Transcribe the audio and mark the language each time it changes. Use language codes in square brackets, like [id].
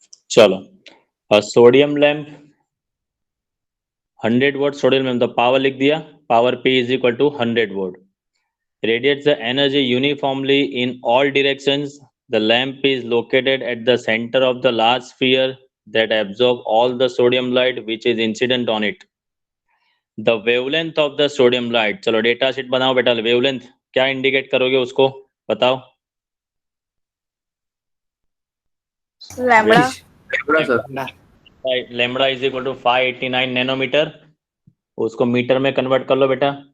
[hi] चलो, sodium lamp 100 vote sodium lamp, तो power लिख दिया, power P is equal to 100 vote, [en] radiates the energy uniformly in all directions. The lamp is located at the center of the large sphere that absorb all the sodium light which is incident on it. The wavelength of the sodium light, [hi] चलो data sheet बनाओ बेटा, wavelength क्या indicate करोगे उसको बताओ। Lambda. Sir lambda is equal to 589 nanometre, उसको metre में convert कर लो बेटा।